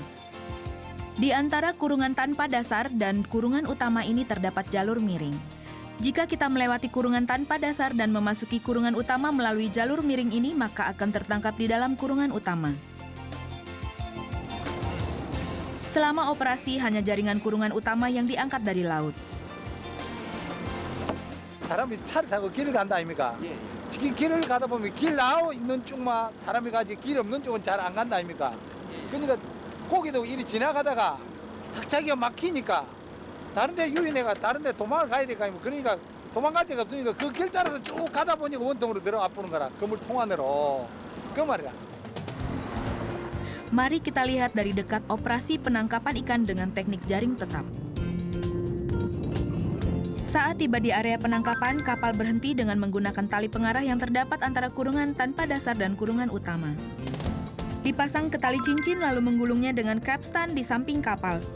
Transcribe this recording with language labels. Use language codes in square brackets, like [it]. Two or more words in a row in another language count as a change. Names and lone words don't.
[id] Di antara kurungan tanpa dasar dan kurungan utama ini terdapat jalur miring. Jika kita melewati kurungan tanpa dasar dan memasuki kurungan utama melalui jalur miring ini, maka akan tertangkap di dalam kurungan utama. Selama operasi, hanya jaringan kurungan utama yang diangkat dari laut. [ko] 사람이 차를 타고 길을 간다 아닙니까? 길을 가다 보면 길 나와 있는 쪽만 사람이 가지 길 없는 쪽은 잘 안 간다 아닙니까? 그러니까 거기도 이리 지나가다가 갑자기 막히니까 다른 데 유인해가 다른 데 도망을 가야 될거 아닙니까? 그러니까 도망갈 데가 없으니까 그 길 따라서 쭉 가다 보니까 원통으로 들어가 보는 거라. 그물 통안으로. 그 말이야. [id] Mari kita lihat dari dekat operasi penangkapan ikan dengan teknik jaring tetap. Saat tiba di area penangkapan, kapal berhenti dengan menggunakan tali pengarah yang terdapat antara kurungan tanpa dasar dan kurungan utama. Dipasang ke tali cincin lalu menggulungnya dengan capstan di samping kapal.